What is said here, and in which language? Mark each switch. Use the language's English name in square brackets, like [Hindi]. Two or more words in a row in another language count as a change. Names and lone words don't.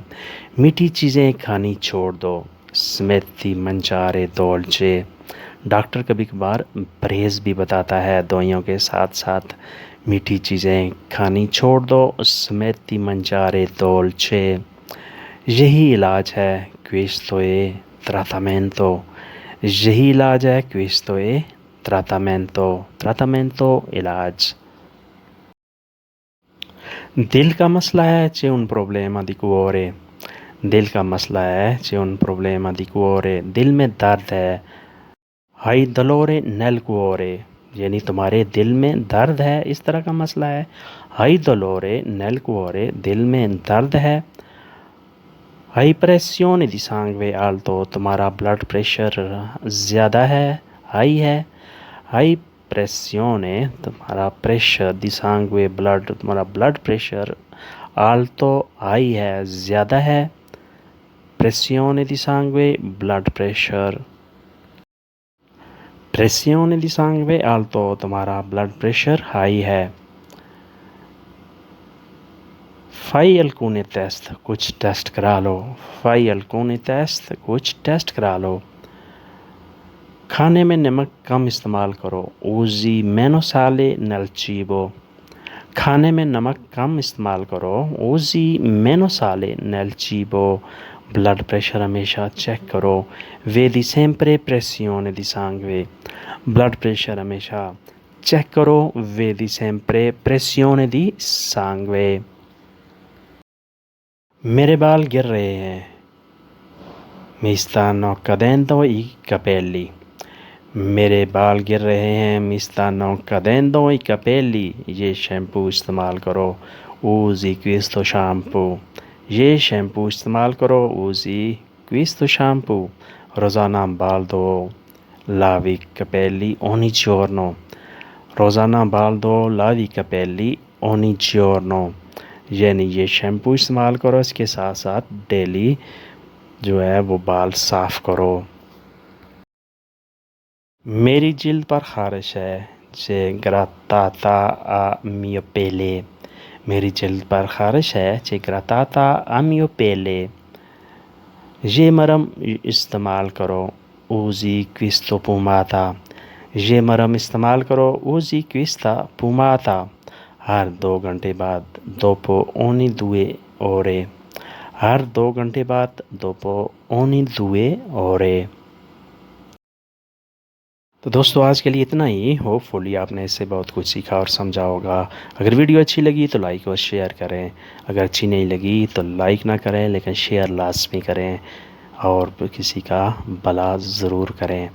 [Hindi] मीठी चीज़ें खानी छोड़ दो, [Italian] smetti mangiare dolce. [Hindi] डॉक्टर कभी कभार परहेज़ भी बताता है, दवाइयों के साथ साथ मीठी चीज़ें खानी छोड़ दो, [Italian] smetti mangiare dolce. [Hindi] यही इलाज है, [Italian] questo è trattamento, [Hindi] यही इलाज है, [Italian] questo è trattamento, trattamento इलाज। [Hindi] दिल का मसला है, [Italian] c'è un problema di cuore, [Hindi] दिल का मसला है, [Italian] c'è un problema di cuore, [Hindi] दिल में दर्द है, [Italian] hai dolore nel cuore, [Hindi] यानी तुम्हारे दिल में दर्द है, इस तरह का मसला है। [Italian] hai dolore nel cuore, [Hindi] दिल में दर्द है। [Italian] hai pressione di sangue alto, [Hindi] तुम्हारा [English] blood pressure [Hindi] ज़्यादा है, हाई है। [Italian] hai pressione, [Hindi] तुम्हारा प्रेशर, [Italian] di sangue [Hindi] ब्लड, तुम्हारा [English] blood pressure, [Hindi] alto हाई है, ज़्यादा है। [Italian] pressione di sangue [English] blood pressure, [Italian] pressione di sangue alto, [Hindi] तुम्हारा [English] blood pressure high [Hindi] है। [Italian] fai alcune test, [Hindi] कुछ टेस्ट करा लो, [Italian] fai alcune test, [Hindi] कुछ टेस्ट करा लो। खाने में नमक कम इस्तेमाल करो, [Italian] usi meno sale nel cibo, [Hindi] खाने में नमक कम इस्तेमाल करो, [Italian] usi meno sale nel cibo। [English] blood pressure [Hindi] हमेशा चेक करो, [Italian] vedi sempre pressione di sangue, [English] blood pressure [Hindi] हमेशा चेक करो, [Italian] vedi sempre pressione di sangue। [Hindi] मेरे बाल गिर रहे हैं, [Italian] mi stanno cadendo i capelli, [Hindi] मेरे बाल गिर रहे हैं, [Italian] mi stanno cadendo i capelli। [Hindi] ये शैम्पू इस्तेमाल करो, [Italian] usi questo shampoo, [Hindi] ये शैम्पू इस्तेमाल करो, [Italian] usi questo shampoo। [Hindi] रोज़ाना बाल धो, [Italian] lavi i capelli ogni giorno, [Hindi] रोज़ाना बाल धो, [Italian] lavi i capelli ogni giorno, [Hindi] यानी ये शैम्पू इस्तेमाल करो, इसके साथ साथ डेली जो है वो बाल साफ़ करो। मेरी जिल्द पर ख़ारिश है, [Italian] c'è grattata a mio pelle, [Hindi] मेरी जिल्द पर ख़ारिश है, [Italian] c'è grattata a mio pelle। [Hindi] ये मरहम इस्तेमाल करो, [Italian] usi questo pomata, [Hindi] ये मरहम इस्तेमाल करो, [Italian] usi questa pomata। [Hindi] हर 2 घंटे बाद, [Italian] dopo ogni 2 ore, [Hindi] हर 2 घंटे बाद, [Italian] dopo ogni 2 ore। [Hindi] तो दोस्तों आज के लिए इतना ही, होपफुली आपने इससे बहुत कुछ सीखा और समझा होगा। अगर वीडियो अच्छी लगी तो लाइक और शेयर करें, अगर अच्छी नहीं लगी तो लाइक ना करें लेकिन शेयर लाजमी करें और किसी का भला ज़रूर करें।